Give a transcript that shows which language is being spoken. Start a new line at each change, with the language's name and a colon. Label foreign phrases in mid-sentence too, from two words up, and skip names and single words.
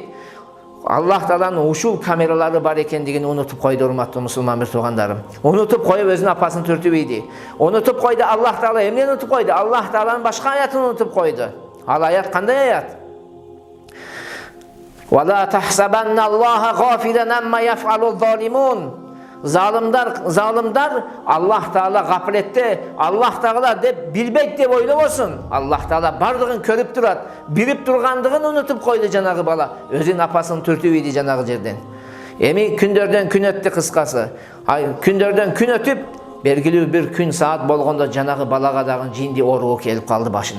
Kyrgyz: Аллах Тааланын ушул камералары бар экендигин унутуп койду, урматтуу мусулман бир туугандарым. Унутуп коюп өзүнүн апасын түртүп ийди. Унутуп койду Аллах Таала. Эмнени унутуп койду? Аллах Тааланын башка аятын унутуп койду. Ал аят кандай аят?
Arabic: ولا تحسبن الله غافلا عما يعمل الظالمون.
Kyrgyz: Залымдар Аллах Таала гафлетте, Аллах Таала деп билбейт деп ойлобосун. Аллах Таала бардыгын көрүп турат, билип тургандыгын унутуп койду жанагы бала. Өзүнүн апасын түртүп ийди жанагы жерден. Эми күндөрдөн күн өттү кыскасы. Күндөрдөн күн өтүп, белгилүү бир күн саат болгондо жанагы балага дагы жинди оору келип калды башына.